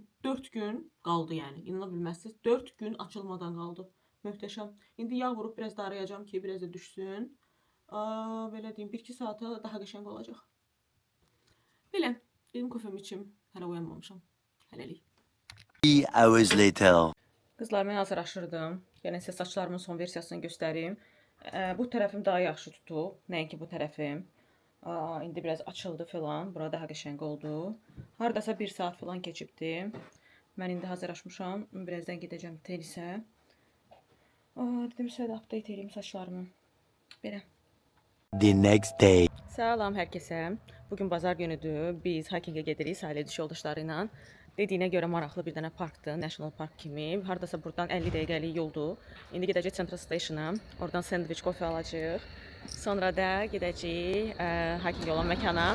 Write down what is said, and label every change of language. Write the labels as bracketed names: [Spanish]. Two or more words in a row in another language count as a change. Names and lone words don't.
[Azerbaijani] 4 gün qaldı yəni. İnana bilməzsiniz. 4 gün açılmadan qaldı. Möhtəşəm. İndi yağ vurub biraz darayacağım ki, biraz da düşsün. Belə deyim, 1-2 saata daha qəşəng olacaq. Belə, dedim kofemi içim. Hələ uyanmamışam. Hələlik. [English] 3 hours later. [Azerbaijani] Qızlar, mən hazırlaşırdım. Yəni sizə saçlarımın son versiyasını göstərim. Bu tərəfim daha yaxşı tutub. Nəinki bu tərəfim. İndi biraz açıldı falan. Burada daha qəşəng oldu. Haradasa 1 saat falan keçibdi. Mən indi hazırlaşmışam. Birazdan gedəcəm tenisə. Dedim sizə də update edeyim saçlarımı. Belə. [English] The next day. [Azerbaijani] Salam hər kəsə. Bugün bazar günüdür. Biz hikingə gedirik sahil ediş yoldaşları ilə. Dediyinə görə maraqlı bir dənə parkdır, [English] National Park [Azerbaijani] kimi. Haradasa buradan 50 dəqiqəlik yoldur. İndi gedəcək Central Station-a. Oradan sandviç, kofe alacağıq. Sonra da gedəcəyik hiking olan məkana.